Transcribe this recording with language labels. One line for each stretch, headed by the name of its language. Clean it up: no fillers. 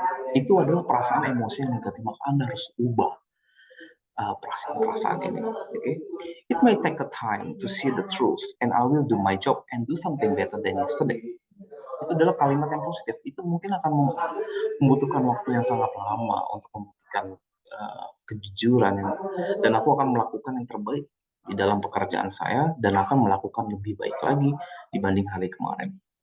Indonesian: Itu adalah perasaan emosi yang negatif, maka Anda harus ubah perasaan-perasaan ini.
English: Okay? It may take a time to see the truth, and I will do my job and do something better than yesterday.
Indonesian: Itu adalah kalimat yang positif. Itu mungkin akan membutuhkan waktu yang sangat lama untuk membuktikan kejujuran, dan aku akan melakukan yang terbaik di dalam pekerjaan saya dan akan melakukan lebih baik lagi dibanding hari kemarin.